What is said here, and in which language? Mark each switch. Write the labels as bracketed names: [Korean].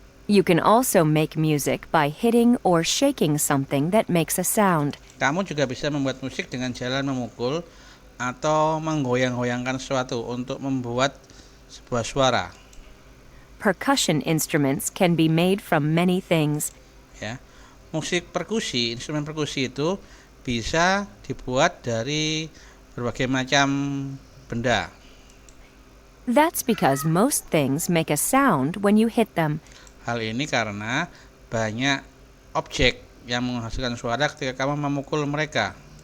[English] You can also make music by hitting or shaking something that makes a sound. [Indonesian] Kamu juga bisa membuat musik dengan jalan memukul atau menggoyang-goyangkan sesuatu untuk membuat sebuah suara. [English] Percussion instruments can be made from many things. [Indonesian] Ya, musik perkusi, instrumen perkusi itu bisa dibuat dari berbagai macam benda. [English] That's because most things make a sound when you hit them. [Indonesian] Hal ini karena banyak objek yang menghasilkan suara ketika kamu memukul mereka.